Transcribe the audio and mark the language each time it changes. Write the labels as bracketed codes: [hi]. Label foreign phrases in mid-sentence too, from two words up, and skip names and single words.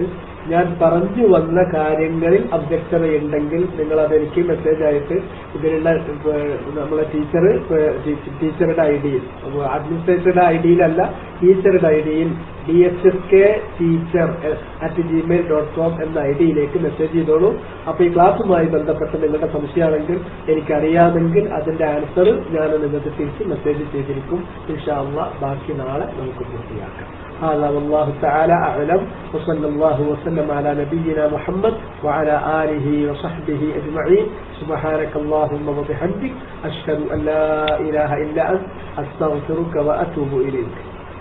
[ml] ഞാൻ പറഞ്ഞു വന്ന കാര്യങ്ങളിൽ അവ്യക്തതയുണ്ടെങ്കിൽ നിങ്ങൾ അതെനിക്ക് മെസ്സേജ് ആയിട്ട് ഇതിലുള്ള നമ്മളെ ടീച്ചറുടെ ഐഡിയിൽ, അഡ്മിനിസ്ട്രേറ്ററുടെ ഐഡിയിലല്ല, ടീച്ചറുടെ ഐഡിയിൽ dhskteacher@gmail.com എന്ന ഐഡിയിലേക്ക് മെസ്സേജ് ചെയ്തോളൂ. അപ്പൊ ഈ ക്ലാസ്സുമായി ബന്ധപ്പെട്ട് നിങ്ങളുടെ സംശയമാണെങ്കിൽ എനിക്കറിയാമെങ്കിൽ അതിന്റെ ആൻസർ ഞാൻ നിങ്ങൾക്ക് തിരിച്ച് മെസ്സേജ് ചെയ്തിരിക്കും. [ar] إن شاء الله [ml] ബാക്കി നാളെ നമുക്ക് പൂർത്തിയാക്കാം. [ar] هذا والله تعالى أعلم وصلى الله وسلم على نبينا محمد وعلى آله وصحبه أجمعين. سبحانك اللهم وبحمدك أشهد أن لا إله إلا أنت أستغفرك وأتوب إليك.